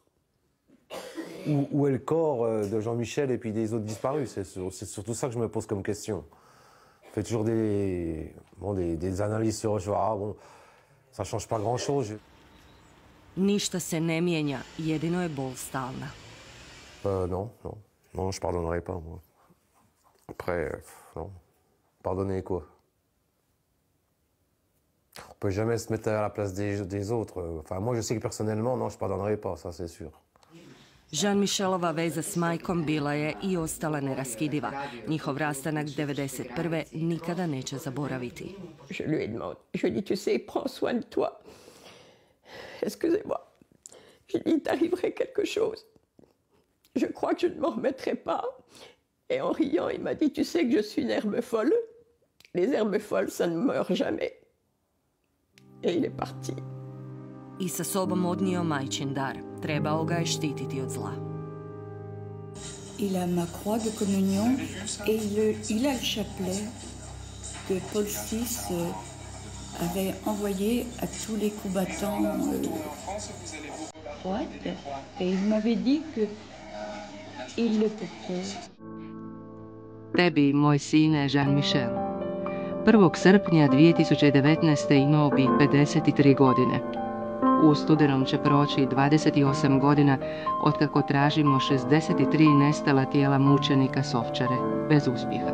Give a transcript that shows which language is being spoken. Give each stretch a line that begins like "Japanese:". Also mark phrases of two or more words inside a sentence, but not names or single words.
French: Où est le corps de Jean-Michel et puis des autres disparus? C'est surtout ça que je me pose comme question. Je fais toujours des analyses sur bon, ça change pas grand-chose.
Croatian: Ništa se ne mijenja, jedino je bol stalna.
French: Non, je pardonnerai pas, moi. Après, non. Pardonner quoi? On peut jamais se mettre à la place des autres. Enfin, moi, je sais que personnellement, non, je pardonnerai pas, ça c'est sûr.
Croatian: Jean-Michelova veza s majkom bila je i ostala neraskidiva. Njihov rastanak 1991. nikada neće zaboraviti.
French: Je lui ai demandé, je lui ai dit, tu sais, prends soin de toi. Excusez-moi. Je lui ai dit, t'arriverait quelque chose. Je crois que je ne m'en remettrai pas. Et en riant, il m'a dit, tu sais que je suis une herbe folle. Les herbes folles, ça ne meurt jamais. Et il est parti.
Croatian: I sa sobom odnio majčin dar. Trebao ga je štititi od zla.
French: il a ma croix de communion et il a le chapelet que Paul VI avait envoyé à tous les combattants droite. Et il m'avait dit qu'il le portait.
Croatian: Tebi, moj sine, Jean-Michel. 1. srpnja 2019. imao bi 53 godine. U studenom će proći 28 godina otkako tražimo 63 nestala tijela mučenika s Ovčare, bez uspjeha.